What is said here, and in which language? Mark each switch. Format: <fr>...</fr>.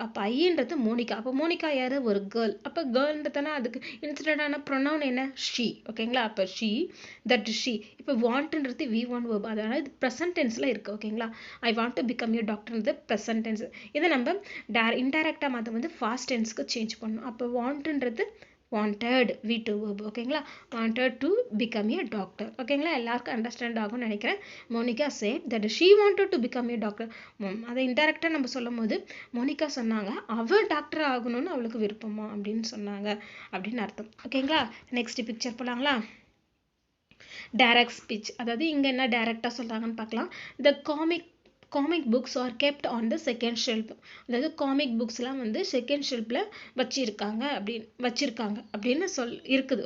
<ta>அப்போ ஐன்றது மோனிகா. அப்போ மோனிகா யார்? ஒரு கேர்ள். அப்போ கேர்ள்ன்றதுனா அதுக்கு இன்சிடென்டான ப்ரொனவுன் என்ன? ஷீ. ஓகேங்களா, அப்போ ஷீ, தட் ஷீ. இப்போ வாண்ட்ன்றது V1 வேர்ப், அதனால் இது ப்ரெசன்ட் டென்ஸில் இருக்குது. ஓகேங்களா,</ta> <en>I want to become a டாக்டர்ன்றது</en> <ta>present tense. இதை நம்ம இன்டைரக்டாக மாற்ற வந்து ஃபாஸ்ட் டென்ஸ்க்கு சேஞ்ச் பண்ணணும். அப்போ வாண்ட்ன்றது wanted V2 verb. ஓகேங்களா,</ta> <en>wanted to become a doctor.</en> <ta>ஓகேங்களா, எல்லாருக்கும் அண்டர்ஸ்டாண்ட் ஆகும்னு நினைக்கிறேன்.</ta> <en>Monica said that she wanted to become a doctor.</en> <ta>அதை இன்டெரக்டாக நம்ம சொல்லும் போது மோனிகா சொன்னாங்க அவள் டாக்டர் ஆகணும்னு அவளுக்கு விருப்பமா அப்படின்னு சொன்னாங்க அப்படின்னு அர்த்தம். ஓகேங்களா, நெக்ஸ்ட் பிக்சர் போகலாங்களா? Direct speech. அதாவது இங்கே என்ன டைரக்டாக சொல்கிறாங்கன்னு பார்க்கலாம். த</ta> <en>Comic books are kept on the second shelf.</en> <ta>அதாவது காமிக் புக்ஸ்லாம் வந்து செகண்ட் ஷெல்ஃபில் வச்சிருக்காங்க அப்படின்னு இருக்குது.</ta>